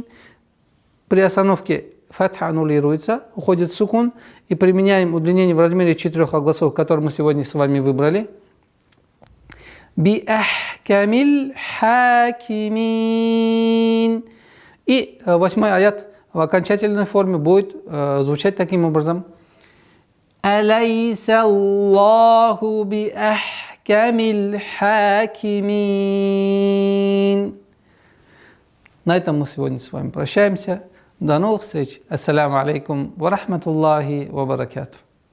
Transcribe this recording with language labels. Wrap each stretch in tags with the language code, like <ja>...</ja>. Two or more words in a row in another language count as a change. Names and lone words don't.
<ru>При остановке фатха аннулируется, уходит сукун, и применяем удлинение в размере 4 огласовок, которые мы сегодня с вами выбрали.</ru> <ar>بأحكم الحاكمين.</ar> <ru>И 8 аят в окончательной форме будет звучать таким образом.</ru> <ar>أليس الله بأحكم الحاكمين.</ar> <ru>На этом мы сегодня с вами прощаемся. До новых встреч.</ru> <ar>السلام عليكم ورحمة الله وبركاته.</ar>